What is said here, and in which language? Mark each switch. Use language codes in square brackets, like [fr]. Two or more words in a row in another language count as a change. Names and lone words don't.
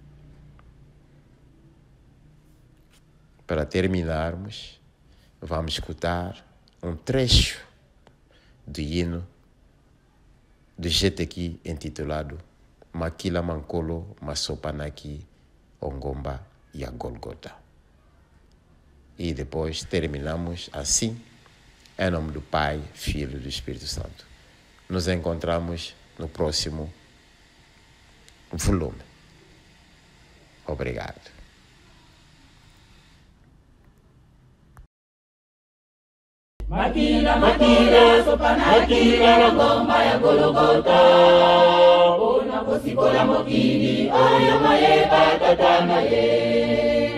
[pt] Para terminarmos, vamos escutar um trecho do hino do Jetequi intitulado Makila Mankolo Masopanaki Ongomba e a Golgota. E depois terminamos assim, em nome do Pai, Filho e do Espírito Santo. Nos encontramos no próximo volume. Obrigado. [ln] Makila makila sopanaki ngomba ya Golgota, ona posikola mokili ayo maye batatana ye.